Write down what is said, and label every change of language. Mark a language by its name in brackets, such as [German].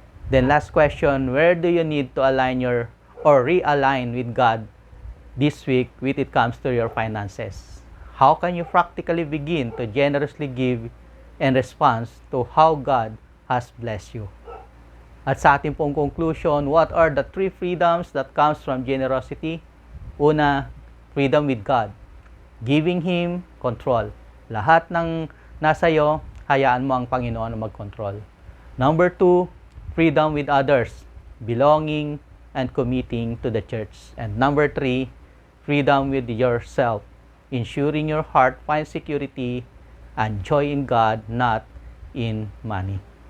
[English] Then last question, where do you need to align your or realign with God this week when it comes to your finances? How can you practically begin to generously give in response to how God has blessed you? At sa ating pong conclusion, what are the 3 freedoms that comes from generosity? Una, freedom with God. Giving Him control. [Filipino] Lahat ng nasa iyo, hayaan mo ang Panginoon na mag-control. [English] Number 2, freedom with others. Belonging and committing to the church. And number 3, freedom with yourself. Ensuring your heart finds security and joy in God, not in money.